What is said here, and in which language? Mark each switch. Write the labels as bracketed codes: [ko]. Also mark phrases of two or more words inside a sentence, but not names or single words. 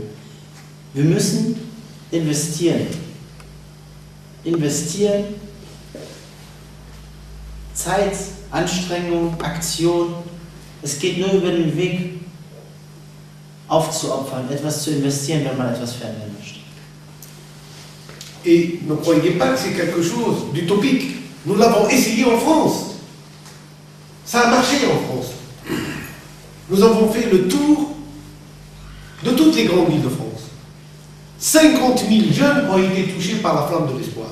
[de] Wir müssen investieren. Investieren, Zeit, Anstrengung, Aktion. Es geht nur über den Weg, aufzuopfern, etwas zu investieren, wenn man etwas verändern möchte. [fr] Et ne croyez pas que c'est quelque chose d'utopique. Nous l'avons essayé en France. Ça a marché en France. Nous avons fait le tour de toutes les grandes villes de France. 50 000 jeunes ont été touchés par la flamme de l'espoir.